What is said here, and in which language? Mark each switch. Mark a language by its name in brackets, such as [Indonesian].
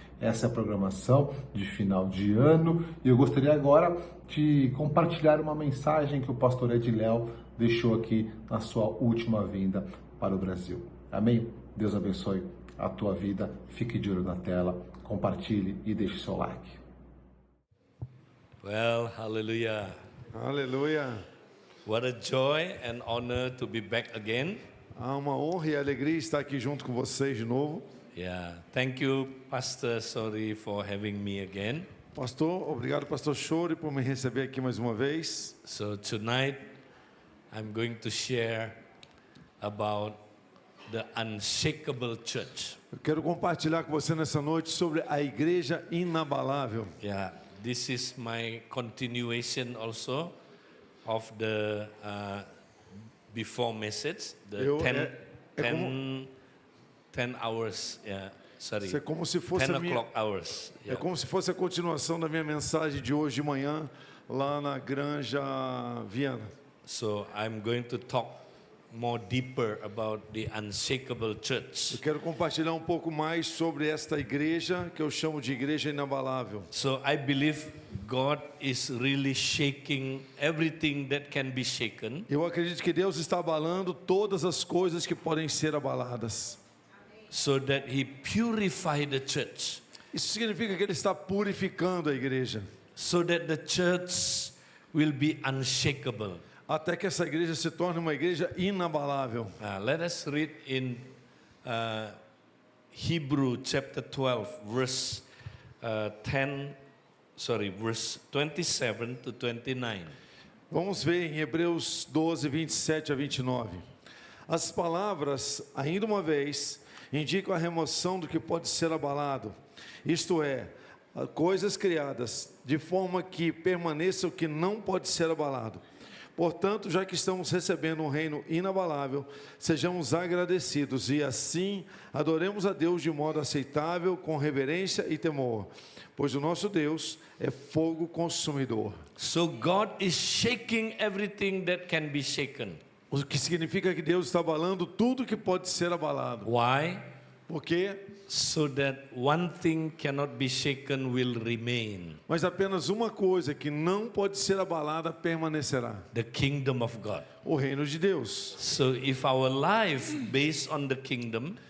[Portuguese] Essa é a programação de final de ano e eu gostaria agora de compartilhar uma mensagem que o pastor Ed Léo deixou aqui na sua última vinda para o Brasil. Amém? Deus abençoe a tua vida. Fique de olho na tela, compartilhe e deixe seu like. [English] Well, hallelujah. [Portuguese] Aleluia. [English] What a joy and honor to be back again. [Portuguese] Há uma honra e alegria estar aqui junto com vocês de novo. [English] Yeah, thank you, Pastor Sorry, for having me again. [Portuguese] Pastor, obrigado, Pastor Chore, por me receber aqui mais uma vez. [English] So tonight, I'm going to share about the unshakable church. [Portuguese] Eu quero compartilhar com você nessa noite sobre a igreja inabalável. [English] Yeah, this is my continuation also of the before message, the 10 hours sorry, [Portuguese] Isso é como se fosse [English] 10 [Portuguese] a minha, [English] o'clock hours. [Portuguese] é [English] Yeah. [Portuguese] como se fosse a continuação da minha mensagem de hoje de manhã lá na Granja Viana. [English] So I'm going to talk more deeper about the unshakable church. [Portuguese] Eu quero compartilhar um pouco mais sobre esta igreja que eu chamo de igreja inabalável. [English] So I believe God is really shaking everything that can be shaken, [Portuguese] Eu acredito que Deus está abalando todas as coisas que podem ser abaladas. [English] so that He purify the church, [Portuguese] Isso significa que Ele está purificando a igreja, [English] so that the church will be unshakable. [Portuguese] até que essa igreja se torne uma igreja inabalável. [English] Let us read in Hebrew chapter 12, verse 27 to 29. [Portuguese] Vamos ver em Hebreus 12, 27 a 29. As palavras, ainda uma vez, indicam a remoção do que pode ser abalado, isto é, coisas criadas, de forma que permaneça o que não pode ser abalado. Portanto, já que estamos recebendo um reino inabalável, sejamos agradecidos e assim adoremos a Deus de modo aceitável, com reverência e temor, pois o nosso Deus é fogo consumidor. [English] So God is shaking everything that can be shaken. [Portuguese] O que significa que Deus está abalando tudo que pode ser abalado. [English] Why? [Portuguese] Porque [English] So that one thing cannot be shaken will remain. [Portuguese] mas apenas uma coisa que não pode ser abalada permanecerá: [English] The kingdom of God. [Portuguese] o reino de Deus. [English] So if our life based on the kingdom,